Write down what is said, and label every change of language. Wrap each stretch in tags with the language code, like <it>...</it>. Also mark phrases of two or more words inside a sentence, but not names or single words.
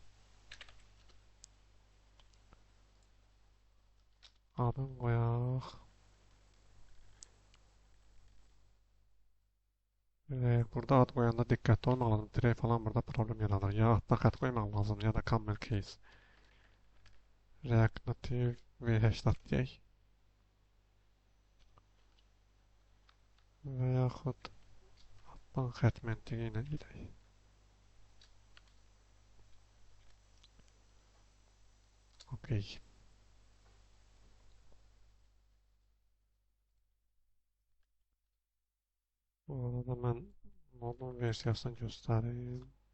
<az>Adını qoyaq. Burada ad qoyanda diqqətli olmaq lazım. Dirək falan burada problem yaradır. Ya addan xət qoymaq lazım, ya da</az> <en>camel case.</en> <az>React Native V8 deyək. Və yaxud addan xət məntiqi ilə gedək. OK. Bu arada mən modul versiyasını göstərim.</az>